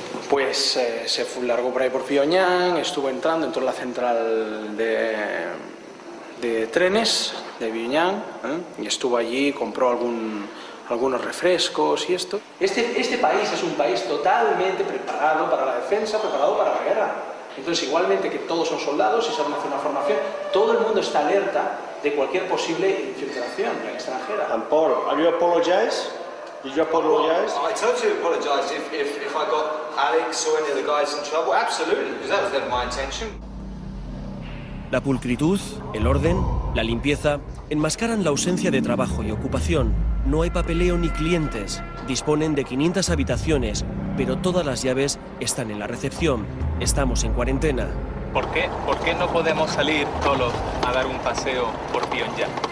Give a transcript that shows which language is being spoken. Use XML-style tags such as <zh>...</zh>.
<es>Pues se largó por ahí por Pyongyang, entró en la central de trenes de Pyongyang, y estuvo allí, compró algunos refrescos y esto. Este país es un país totalmente preparado para la defensa, preparado para la guerra. Entonces, igualmente que todos son soldados y saben hacer una formación, todo el mundo está alerta de cualquier posible infiltración extranjera.</es> <en>And Paul, have you apologized? Did you apologize? I totally apologise if I got Alex or any of the guys in trouble. Absolutely, because that was never my intention.</en> <es>La pulcritud, el orden, la limpieza enmascaran la ausencia de trabajo y ocupación. No hay papeleo ni clientes. Disponen de 500 habitaciones, pero todas las llaves están en la recepción. Estamos en cuarentena. ¿Por qué no podemos salir solos a dar un paseo por Pyongyang?</es>